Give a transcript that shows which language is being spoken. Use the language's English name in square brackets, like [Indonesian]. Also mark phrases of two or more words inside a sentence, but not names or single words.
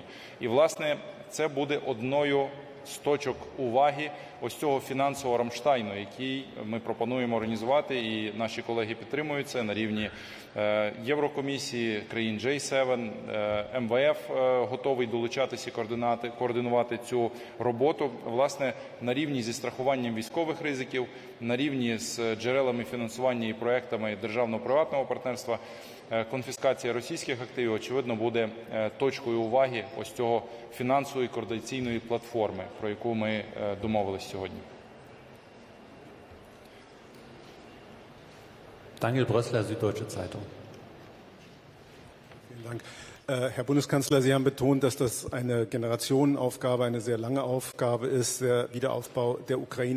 [Ukrainian] І, власне, це буде одною з точок уваги ось цього фінансового Рамштайну, який ми пропонуємо організувати, і наші колеги підтримують це на рівні Єврокомісії, країн G7, МВФ готовий долучатися і координувати цю роботу, власне, на рівні зі страхуванням військових ризиків, на рівні з джерелами фінансування і проектами державно-приватного партнерства. Конфіскація російських активів, очевидно, буде точкою уваги ось цього фінансової координаційної платформи, про яку ми домовились сьогодні. [German] Daniel Brössler, Süddeutsche Zeitung. Vielen Dank. Herr Bundeskanzler, Sie haben betont, dass das eine Generationenaufgabe, eine sehr lange Aufgabe ist, der Wiederaufbau der Ukraine.